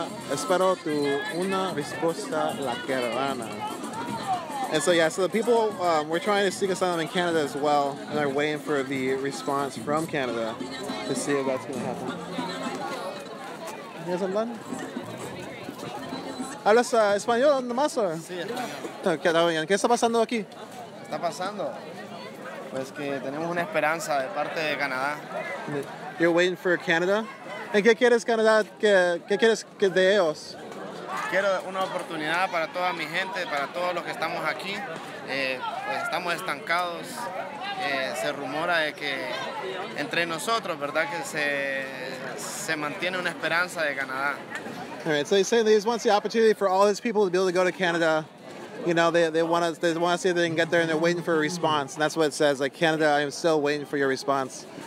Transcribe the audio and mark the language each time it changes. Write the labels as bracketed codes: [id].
[es] Espero tu una respuesta la caravana. [en] And so yeah, so the people we're trying to seek asylum in Canada as well, and they're waiting for the response from Canada to see if that's going to happen. [es] ¿Quieres hablar? ¿Hablas español nomás? Sí, español. ¿Qué está pasando aquí? Está pasando, pues que tenemos una esperanza de parte de Canadá. [en] You're waiting for Canada? [es] ¿Y qué quieres, Canadá? ¿Qué quieres de ellos? Quiero una oportunidad para toda mi gente, para todos los que estamos aquí. Pues estamos estancados. Se rumora de que entre nosotros, ¿verdad? Que se mantiene una esperanza de Canadá. [en] All right, so they say they just want the opportunity for all these people to be able to go to Canada. You know, they want to see if they can get there, and they're waiting for a response. And that's what it says. Like, Canada, I am still waiting for your response.